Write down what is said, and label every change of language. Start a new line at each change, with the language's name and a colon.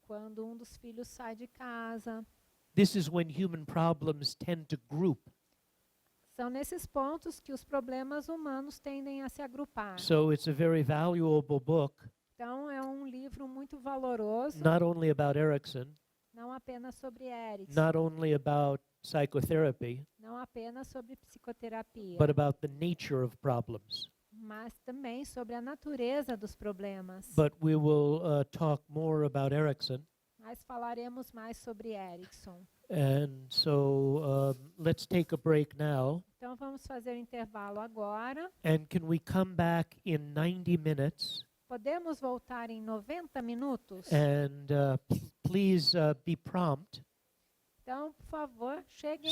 Portuguese: quando um dos filhos sai de casa.
English: This is when human problems tend to group.
Portuguese: São nesses pontos que os problemas humanos tendem a se agrupar.
English: So it's a very valuable book,
Portuguese: Então, é um livro muito valoroso,
English: not only about Erickson,
Portuguese: não apenas sobre Erickson,
English: not only about psychotherapy,
Portuguese: não apenas sobre psicoterapia,
English: but about the nature of problems.
Portuguese: mas também sobre a natureza dos problemas.
English: But we will talk more about Erickson.
Portuguese: Mas falaremos mais sobre Erickson.
English: And so let's take a break now.
Portuguese: Então, vamos fazer o intervalo agora.
English: And can we come back in 90 minutes?
Portuguese: Podemos voltar em 90 minutos?
English: And please be prompt.
Portuguese: Então, por favor, cheguem